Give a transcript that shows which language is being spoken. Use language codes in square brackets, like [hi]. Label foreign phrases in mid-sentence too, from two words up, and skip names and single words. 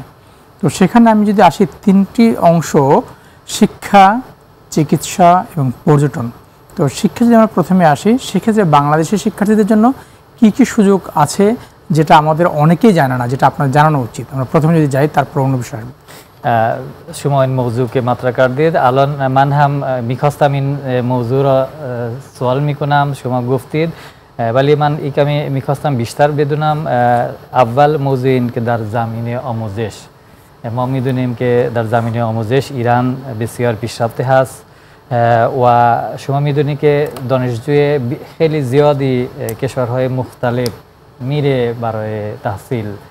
[bn] তো সেখানে আমি যদি আসি, তিনটি অংশ, শিক্ষা, চিকিৎসা এবং পর্যটন। তো শিক্ষা যদি আমরা প্রথমে আসি, সেক্ষেত্রে বাংলাদেশের শিক্ষার্থীদের জন্য কি কি সুযোগ আছে যেটা আমাদের অনেকেই জানে না, যেটা আপনার জানানো উচিত? আমরা প্রথমে যদি যাই তারপর অন্য বিষয় আসবো। [fa] شماین موضوع که مطرح کردید، الان من هم میخواستم این موضوع را سوال میکنم، شما گفتید ولی من این کمی میخواستم بیشتر بدونم. اول موضوع این که در زمینه آموزش ما میدونیم که در زمینه آموزش ایران بسیار پیشرفته هست و شما میدونید که دانشجوی خیلی زیادی کشورهای مختلف میره برای تحصیل